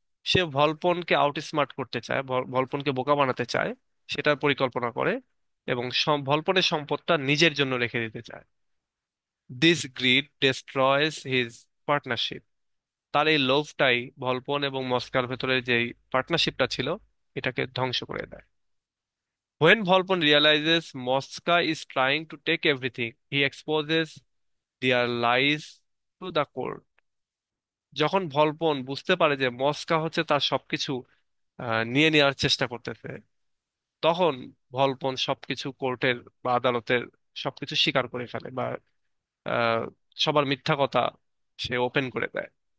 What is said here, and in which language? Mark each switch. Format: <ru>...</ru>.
<bn>সে ভলপনকে আউটস্মার্ট করতে চায়, ভলপনকে বোকা বানাতে চায়, সেটার পরিকল্পনা করে, এবং ভলপনের সম্পদটা নিজের জন্য রেখে দিতে চায়।</bn> <en>This greed destroys his partnership.</en> <bn>তার এই লোভটাই ভলপন এবং মস্কার ভেতরে যে পার্টনারশিপটা ছিল, এটাকে ধ্বংস করে দেয়।</bn> <en>When Volpon realizes Mosca is trying to take everything, he exposes their lies to the court.</en> <bn>যখন ভলপন বুঝতে পারে যে মস্কা হচ্ছে তার সবকিছু নিয়ে নেওয়ার চেষ্টা করতেছে, তখন ভলপন সবকিছু কোর্টের বা আদালতের সবকিছু স্বীকার করে ফেলে, বা আহ, সবার মিথ্যা কথা সে ওপেন করে দেয়।</bn>